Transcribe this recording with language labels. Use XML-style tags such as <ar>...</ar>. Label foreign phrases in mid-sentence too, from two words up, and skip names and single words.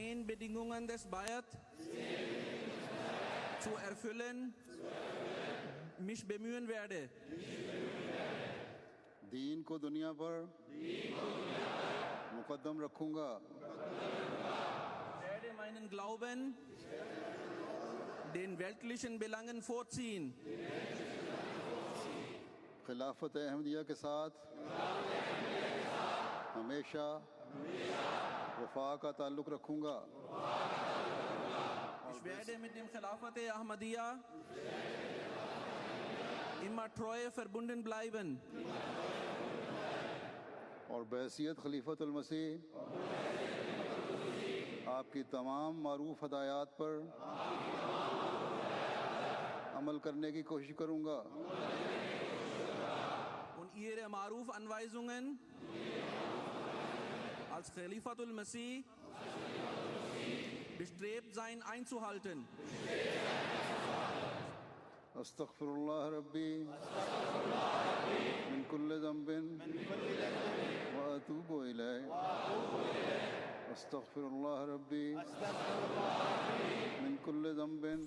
<ur>دین کو دنیا پر مقدم رکھوں گا۔</ur> <de>den weltlichen Belangen vorziehen,</de> <ur>خلافت احمدیہ کے ساتھ ہمیشہ وفا کا تعلق رکھوں گا.</ur> <de>ich werde mit dem Khilafat Ahmadiyya immer treu verbunden bleiben</de> <ur>اور بحیثیت خلیفۃ المسیح آپ کی تمام معروف ہدایات پر عمل کرنے کی کوشش کروں گا.</ur> <de>und ihre Maruf Anweisungen als Khalifatul Masih bestrebt sein einzuhalten.</de> <ar>استغفر اللہ ربی من کل ذنب واتوب الیہ. استغفر اللہ ربی من کل ذنب</ar>